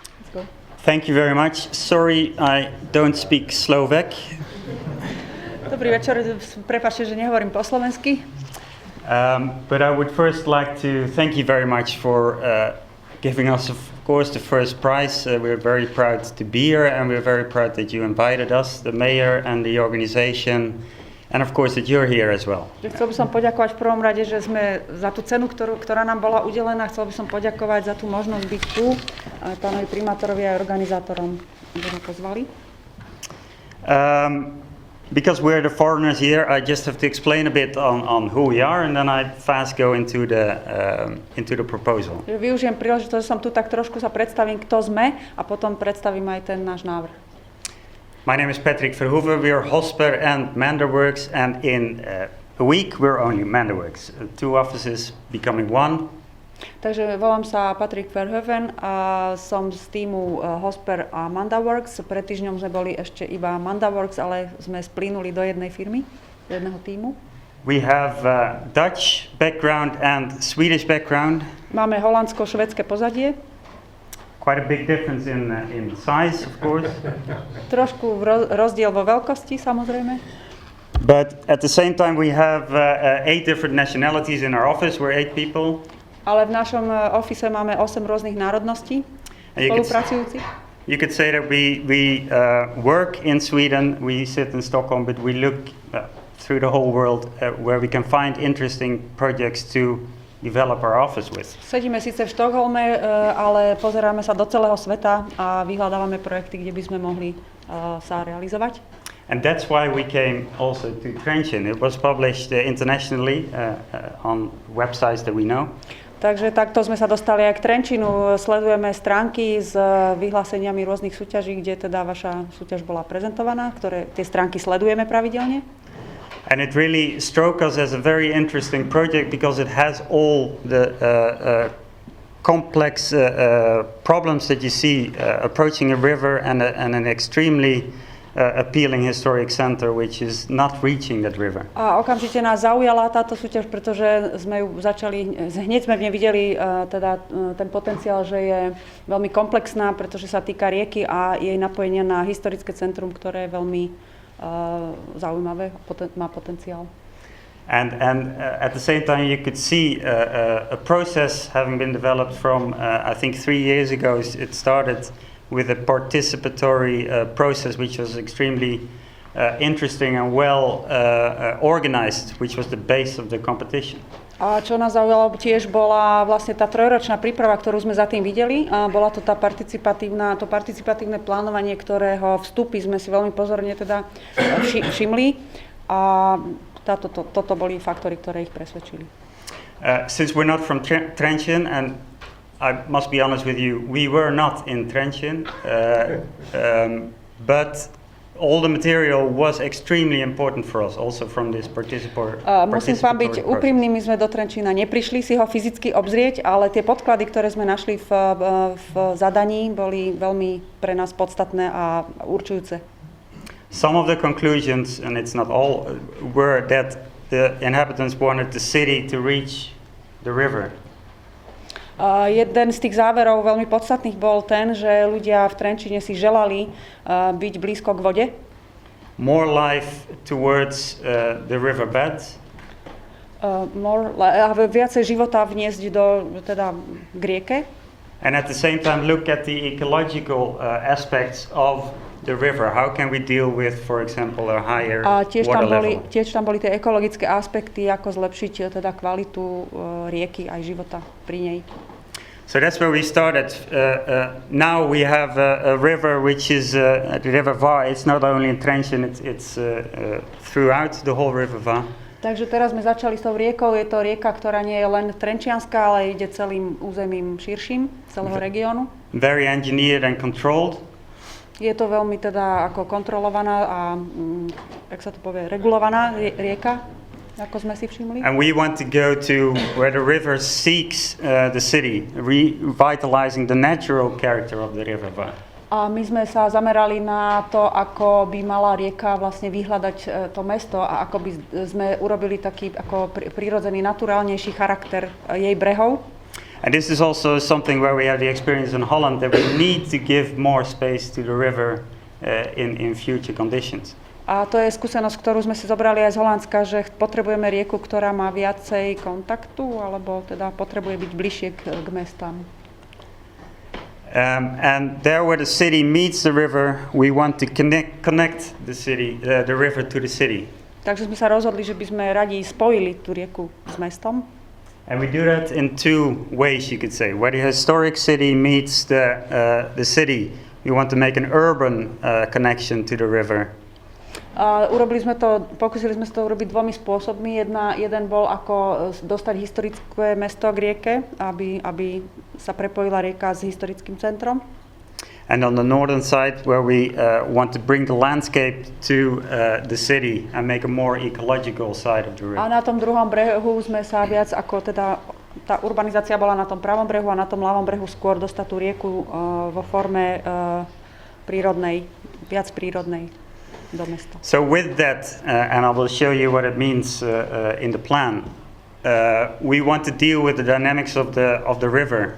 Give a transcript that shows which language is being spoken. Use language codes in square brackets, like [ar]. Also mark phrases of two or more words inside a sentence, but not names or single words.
[en] Thank you very much. Sorry, I don't speak Slovak. [sk] Dobrý večer, prepáčte, že nehovorím po slovensky. [en] But I would first like to thank you very much for giving us, of course, the first prize. We're very proud to be here, and we're very proud that you invited us, the mayor and the organization, and of course that you're here as well. [sk] Chcel by som poďakovať v prvom rade, že sme za tú cenu, ktorá nám bola udelená, chcel by som poďakovať za tú možnosť byť tu, pánovi primátorovi a organizátorom, že ma pozvali. [en] Because we're the foreigners here, I just have to explain a bit on who we are, and then I fast go into the proposal. [sk] Využijem príležitosť, že som tu, tak trošku sa predstavím, kto sme, a potom predstavím aj ten náš návrh. [en] My name is Patrick Verhoeven. We are Hosper and Manderworks, and in a week we're only Manderworks. Two offices becoming one. [sk] Takže volám sa Patrick Verhoeven a som z týmu Hosper a Mandaworks. Pred týždňom sme boli ešte iba Mandaworks, ale sme splínuli do jednej firmy, do jedného týmu. [en] We have Dutch background and Swedish background. [sk] Máme holandsko-švédske pozadie. [en] Quite a big difference in size, of course. [sk] Trošku rozdiel vo veľkosti, samozrejme. [en] But at the same time we have 8 different nationalities in our office. We're 8 people. [sk] Ale v našom office máme 8 rôznych národností spolupracujúcich. [en] You could say that we work in Sweden, we sit in Stockholm, but we look through the whole world where we can find interesting projects to develop our office with. [sk] Sedíme síce v Štokholme, ale pozeráme sa do celého sveta a vyhľadávame projekty, kde by sme mohli sa realizovať. [en] And that's why we came also to Trenčín. It was published internationally on websites that we know. [sk] Takže takto sme sa dostali aj k Trenčínu. Sledujeme stránky s vyhláseniami rôznych súťaží, kde teda vaša súťaž bola prezentovaná, ktoré tie stránky sledujeme pravidelne. [en] And it really struck us as a very interesting project because it has all the complex problems that you see approaching a river and an extremely appealing historic center which is not reaching that river. [sk] A okamžite nás zaujala táto súťaž, pretože sme ju začali, hneď sme v nej videli teda ten potenciál, že je veľmi komplexná, pretože sa týka rieky a jej napojenia na historické centrum, ktoré je veľmi zaujímavé, má potenciál. [en] And at the same time you could see a process having been developed from I think 3 years ago. It started with a participatory process which was extremely interesting and well organized, which was the base of the competition. [sk] A čo nás zaujalo tiež bola vlastne tá trojročná príprava, ktorú sme za tým videli. A bola to to participatívne plánovanie, ktorého vstupy sme si veľmi pozorne teda všimli. A toto boli faktory, ktoré ich presvedčili. [en] Since we're not from Trenčín, and I must be honest with you, we were not in Trenčín, but all the material was extremely important for us, also from this participatory [sk] Musím vám byť úprimný, my sme do Trenčína neprišli si ho fyzicky obzrieť, ale tie podklady, ktoré sme našli v zadaní, boli veľmi pre nás podstatné a určujúce. [en] Some of the conclusions, and it's not all, were that the inhabitants wanted the city to reach the river. [sk] Jeden z tých záverov veľmi podstatných bol ten, že ľudia v Trenčíne si želali byť blízko k vode. [en] More life towards the riverbed. [sk] Viacej života vniesť k rieke. [en] And at the same time look at the ecological aspects of the river. How can we deal with, for example, a higher water level? [sk] Tiež tam boli tie ekologické aspekty, ako zlepšiť teda kvalitu rieky aj života pri nej. [en] So that's where we started. Now we have a river which is the River Var. It's not only in Trenčín, it's throughout the whole River Var. [sk] Takže teraz sme začali s tou riekou. Je to rieka, ktorá nie je len trenčianska, ale ide celým územím širším, celého regiónu. [en] Very engineered and controlled. [sk] Je to veľmi teda ako kontrolovaná a jak sa to povie, regulovaná rieka, ako sme si všimli. [en] And we want to go to where the river seeks the city, revitalizing the natural character of the river. [sk] A my sme sa zamerali na to, ako by mala rieka vlastne vyhľadať to mesto a ako by sme urobili taký ako prirodzený, naturálnejší charakter jej brehov. [en] And this is also something where we have the experience in Holland that we need to give more space to the river in future conditions. [sk] A to je skúsenosť, ktorú sme si zobrali aj z Holandska, že potrebujeme rieku, ktorá má viacej kontaktu, alebo teda potrebuje byť bližšie k mestám. [en] And there where the city meets the river, we want to connect the river to the city. [sk] Takže sme sa rozhodli, že by sme radi spojili tú rieku s mestom. [en] And we do that in two ways, you could say. Where the historic city meets the city, we want to make an urban connection to the river. [sk] Pokúsili sme sa to urobiť dvomi spôsobmi. Jeden bol, ako dostať historické mesto k rieke, aby sa prepojila rieka s historickým centrom. [en] And on the northern side, where we want to bring the landscape to the city and make a more ecological side of the river. [sk] A na tom druhom brehu sme sa viac ako teda tá urbanizácia bola na tom pravom brehu a na tom ľavom brehu skôr dostať tú rieku vo forme prírodnej, viac prírodnej do mesta. [en] So with that, and I will show you what it means in the plan, we want to deal with the dynamics of the river.